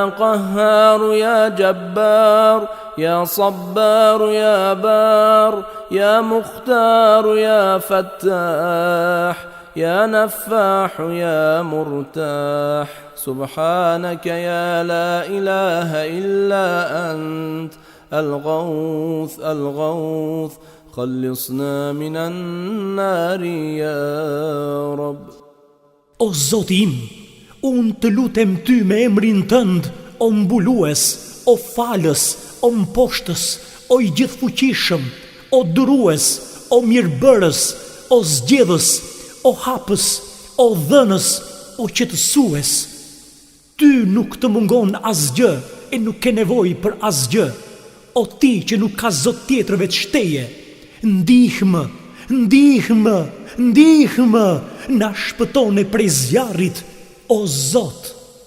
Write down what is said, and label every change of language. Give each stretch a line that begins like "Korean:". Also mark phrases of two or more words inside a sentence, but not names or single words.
Arabic: قهار يا جبار يا صبار يا بار يا مختار يا فتاح يا نفاح يا مرتاح سبحانك يا لا إله إلا أنت الغوث الغوث خلصنا من النار يا رب.
Albanian: O Zoti im, unë të lutem ty me emrin tënd, o mbulues, o falës, o mposhtës, o i gjithfuqishëm, o durues, o mirëbërës, o zgjedhës, o hapës, o dhënës, o qetësues. Ty nuk të mungon asgjë e nuk ke nevojë për asgjë. O ti që nuk ka zot tjetër veç teje, ndihmë, ndihmë, ndihmë, na shpëtone prej zjarrit, o Zot.